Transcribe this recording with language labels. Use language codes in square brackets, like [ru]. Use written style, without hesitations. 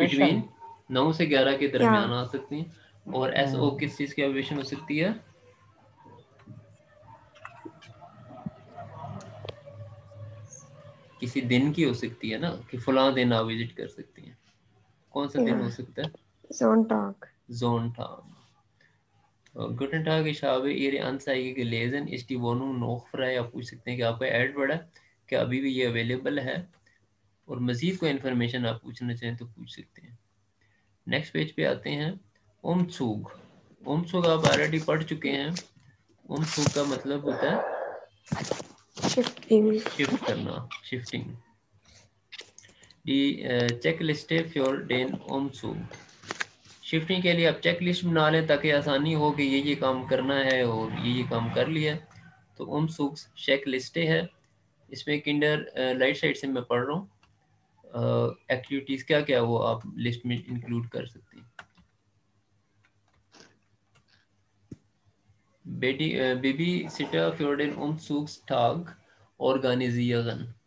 [hi] Between 9 से 11 के दरमियान या आ सकती हैं। और एसओ किस चीज़ की एब्रिविएशन हो सकती है? किसी दिन की हो सकती है ना, कि फलां दिन आप विजिट कर सकती हैं। कौन सा दिन हो सकता है? [de] Sonntag. Sonntag. Guten Tag, ich habe Ihre Anzeige gelesen. Ist die Wohnung noch frei? [hi] आप पूछ सकते हैं कि आपका ऐड पड़ा क्या अभी भी ये अवेलेबल है, और मज़ीद कोई इन्फॉर्मेशन आप पूछना चाहें तो पूछ सकते हैं। नेक्स्ट पेज पे आते हैं। उमसुग। उमसुग आप ऑलरेडी पढ़ चुके हैं। उमसुग का मतलब होता है [en] Shifting. [hi] शिफ्ट करना, शिफ्टिंग। दी चेकलिस्टे फ्योर डेन उमसुग। शिफ्टिंग के लिए आप चेक लिस्ट बना लें ताकि आसानी हो कि ये काम करना है और ये काम कर लिया। तो उमसुग चेक लिस्टे है। इसमें किंडर राइट साइड से मैं पढ़ रहा हूँ। एक्टिविटीज़ क्या क्या वो आप लिस्ट में इंक्लूड कर सकते हैं। [de] बेबी सिटर für den Umzugstag organisieren।